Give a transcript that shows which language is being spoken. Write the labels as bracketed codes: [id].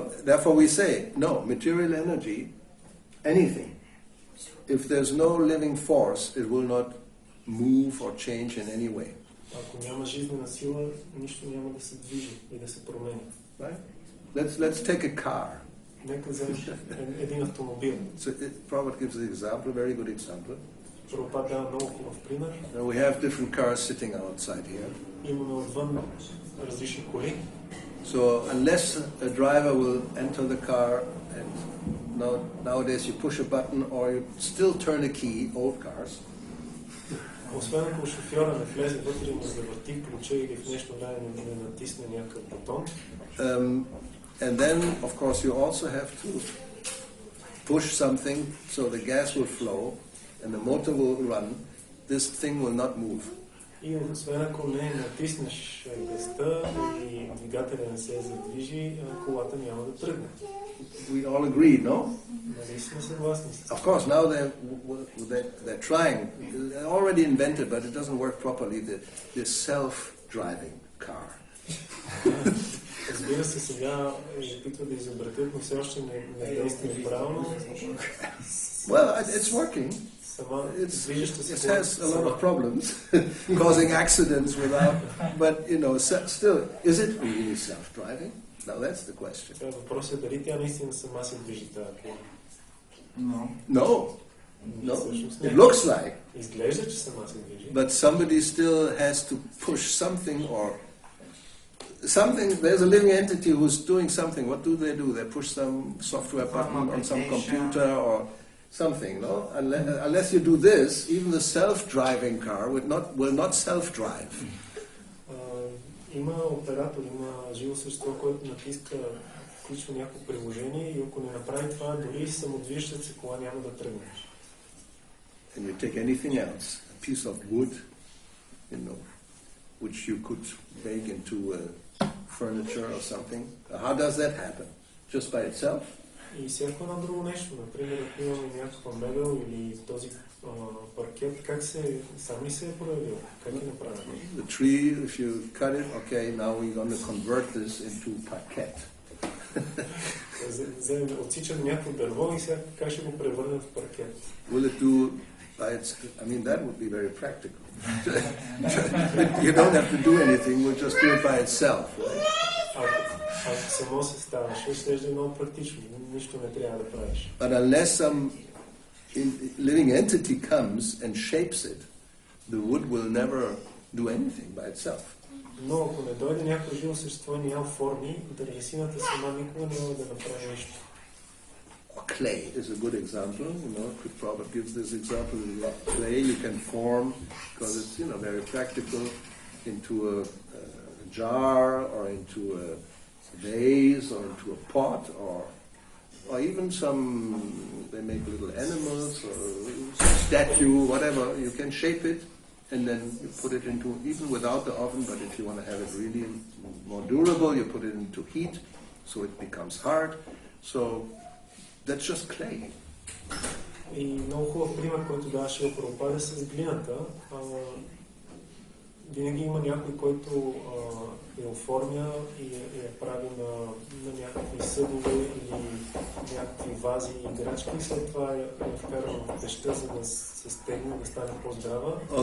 [en] Therefore we say, no, material energy, anything. If there's no living force, it will not move or change in any way. [bg] Ако няма жизнена сила, нищо няма да се движи и да се променя. [en] Right? Let's take a car. [bg] Нека вземем един автомобил. [en] So Prabhupada gives an example, a very good example. [bg] Прабхупада дава много хубав пример. [en] We have different cars sitting outside here. [bg] Имаме отвън различни коли. [en] So unless a driver will enter the car, and nowadays you push a button or you still turn a key, old cars. [bg] Освен ако шофьора не влезе вътре и не завърти ключа или в нещо време не натисне някакъв бутон. [en] And then, of course, you also have to push something so the gas will flow and the motor will run. This thing will not move. [bg] И освен ако не натиснеш газта и двигателя не се задвижи, колата няма да тръгне. [en] We all agree, no? [bg] Нали сме съгласни? [en] Of course, now they're trying. They're already invented, but it doesn't work properly. The self-driving car. [bg] Разбира се, сега опитват да изобретят, но все още не действа правилно. [en] Well, it's working. It has a lot of problems, causing accidents but still, is it really self-driving? Now that's the question. [bg] Въпросът е дали тя наистина сама се движи тази кола. [en] No. It looks like. [bg] Изглежда, че сама се движи. [en] But somebody still has to push something or something. There's a living entity who's doing something. What do? They push some software button on some computer or something, no? Unless you do this, even the self-driving car will not self-drive. [bg] Има оператор, има живо същество, което натиска, включва някакво приложение и ако не направи това, дори самодвижещата се кола няма да тръгне. [en] And you take anything else, a piece of wood, which you could make into furniture or something. How does that happen? Just by itself? [bg] И всяко едно друго нещо, например, ако имаме някаква мебел или този паркет, как сам ли се е проявил? Как е направено? [en] The tree, if you cut it, okay, now we're going to convert this into parquet. [bg] Отсичам някакво дърво и сега как ще го превърнем в паркет? [en] Will it do by its... I mean, that would be very practical. You don't have to do anything, we'll just do it by itself. [bg] Ако само се ставаше, ще е много практично. Нищо не трябва да правиш. [en] But unless some living entity comes and shapes it, the wood will never do anything by itself. [bg] Но ако не дойде някой живо същество и няма форми, дървесината сама никога няма да направи нищо. [en] Clay is a good example. Prabhupada gives this example. Clay you can form because it's very practical into a jar or into a vase or into a pot or even they make little animals or statue, whatever. You can shape it and then you put it into, even without the oven, but if you want to have it really more durable, you put it into heat so it becomes hard. So that's just clay. [bg] И много хубав пример, който даваше Прабхупада с глината. Винаги има някой, който я оформя и я прави на някакви съдове или някакви вази и играчки и след това я вкарва в пеща, за да се стегне, да стане по-здрава.